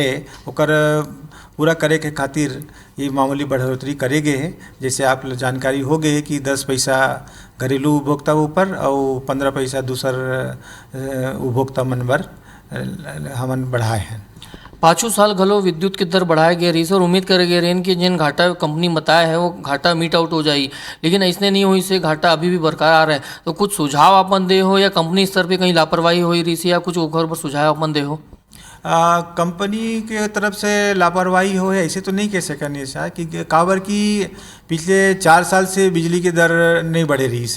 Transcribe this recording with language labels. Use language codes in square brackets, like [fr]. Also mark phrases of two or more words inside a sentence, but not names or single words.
[hne] ओकर पूरा करे के खातिर ये मामूली बढ़ोतरी करे गए हैं। जैसे आप जानकारी हो गए कि 10 पैसा घरेलू उपभोक्ता ऊपर और 15 पैसा दूसर उपभोक्ता मन पर हमन बढ़ाए हैं। 5 साल घलो विद्युत के दर बढ़ाए गए रही और उम्मीद करे गए रही कि जिन घाटा कंपनी बताया है वो घाटा [en] meet out [hne] हो जाए, लेकिन ऐसने नहीं हुई से घाटा अभी भी बरकरार है। तो कुछ सुझाव अपन दे हो या कंपनी स्तर पे कहीं लापरवाही हो रही थी या कुछ ओकर पर सुझाव अपन दे हो? कंपनी के तरफ से लापरवाही हो है ऐसे तो नहीं कह सकते ऐसा कि काबर की पिछले 4 साल से बिजली की दर नहीं बढ़े रही से।